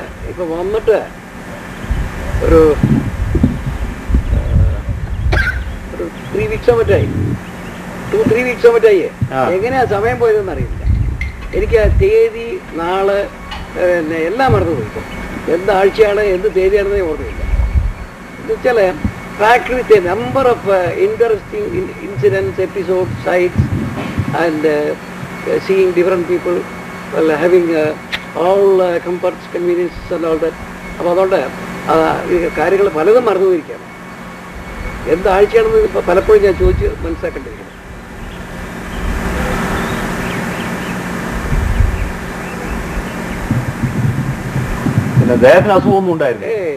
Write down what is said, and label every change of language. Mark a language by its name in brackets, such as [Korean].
[Malayalam] ഇപ്പൊ വന്നിട്ട് ഒരു 3 വീക്സോ മറ്റായി, 2-3 വീക്സോ മറ്റായി. എങ്ങനെയാ സമയം പോയതെന്ന് അറിയില്ല. എനിക്ക് ആ തീയതി, നാള്, പിന്നെ എല്ലാം മറന്നുപോയി. ഇപ്പം എന്താഴ്ചയാണ് എന്ത് തീയതിയാണെന്ന് ഓർമ്മയില്ല. എന്നുവെച്ചാൽ [English] packed with a number of interesting incidents, episodes, sights, and seeing different people, well, having all comforts, conveniences and all that. [Malayalam] അപ്പോൾ അതുകൊണ്ട് കാര്യങ്ങൾ പലതും മറന്നുപോയിരിക്കുകയാണ്. എന്താഴ്ചയാണെന്ന് ഇപ്പോൾ പലപ്പോഴും ഞാൻ ചോദിച്ച് മനസ്സിലാക്കേണ്ടിയിരിക്കുന്നു. പിന്നെ ദേഹത്തിന് അസുഖമൊന്നും ഉണ്ടായിരുന്നു?